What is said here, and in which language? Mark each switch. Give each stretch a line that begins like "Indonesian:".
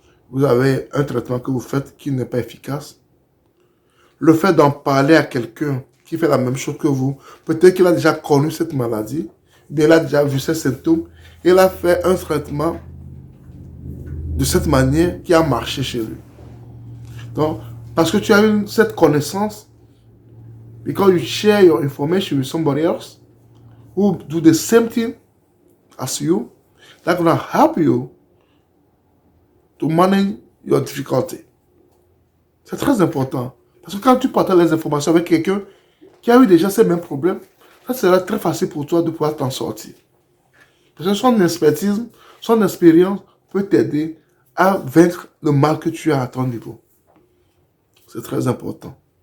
French: Vous avez un traitement que vous faites qui n'est pas efficace. Le fait d'en parler à quelqu'un qui fait la même chose que vous, peut-être qu'il a déjà connu cette maladie, bien il a déjà vu ses symptômes, et il a fait un traitement de cette manière qui a marché chez lui. Donc, parce que tu as eu cette connaissance,
English: because you share your information with somebody else who do the same thing as you, that's going to help you to manage your difficulty.
French: C'est très important. Parce que quand tu partages les informations avec quelqu'un qui a eu déjà ces mêmes problèmes, ça sera très facile pour toi de pouvoir t'en sortir. Parce que son expertise, son expérience peut t'aider à vaincre le mal que tu as à ton niveau. C'est très important.